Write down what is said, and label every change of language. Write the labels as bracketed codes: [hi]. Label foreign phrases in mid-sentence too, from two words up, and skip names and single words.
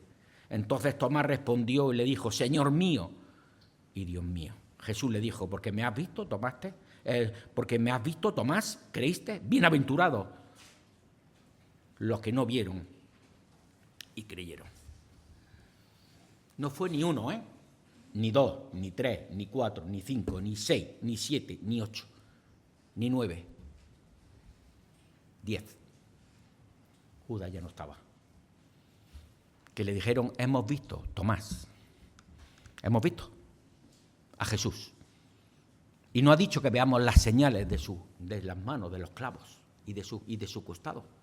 [es] Entonces Tomás respondió y le dijo, Señor mío y Dios mío. Jesús le dijo, porque me has visto, tomaste, porque me has visto, Tomás, creíste, bienaventurados los que no vieron y creyeron. No fue ni uno, ni 2, ni 3, ni 4, ni 5, ni 6, ni 7, ni 8, ni 9, 10. Judas ya no estaba. Que le dijeron, hemos visto, Tomás, hemos visto a Jesús. Y no ha dicho que veamos las señales de las manos, de los clavos y de su costado.